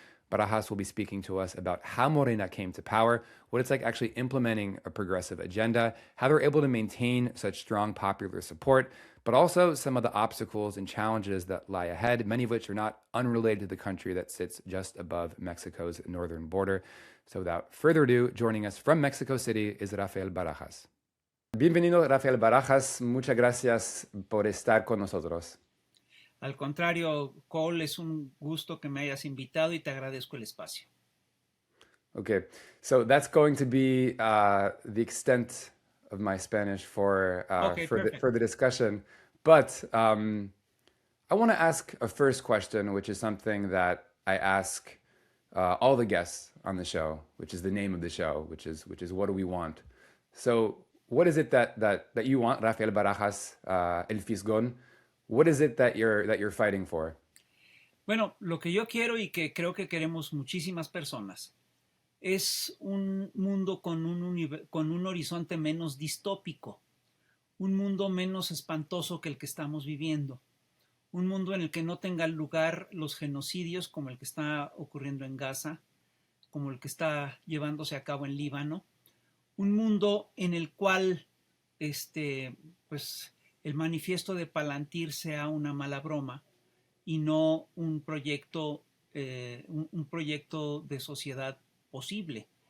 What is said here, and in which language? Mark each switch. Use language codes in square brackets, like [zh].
[en] Barajas will be speaking to us about how Morena came to power, what it's like actually implementing a progressive agenda, how they're able to maintain such strong popular support, but also some of the obstacles and challenges that lie ahead, many of which are not unrelated to the country that sits just above Mexico's northern border. So without further ado, joining us from Mexico City is Rafael Barajas. [es] Bienvenido, Rafael Barajas. Muchas gracias por estar con nosotros. Al contrario, Cole, es un gusto que me hayas invitado y te agradezco el espacio. [en] Okay, so that's going to be the extent of my Spanish for the discussion. But I want to ask a first question, which is something that I ask all the guests on the show, which is the name of the show, which is what do we want? So what is it that you want, Rafael Barajas, El Fisgón? What is it that you're fighting for? [es] Bueno, lo que yo quiero y que creo que queremos muchísimas personas es un mundo con un horizonte menos distópico, un mundo menos espantoso que el que estamos viviendo, un mundo en el que no tengan lugar los genocidios como el que está ocurriendo en Gaza, como el que está llevándose a cabo en Líbano, un mundo en el cual pues, el manifiesto de Palantir sea una mala broma y no un proyecto de sociedad posible.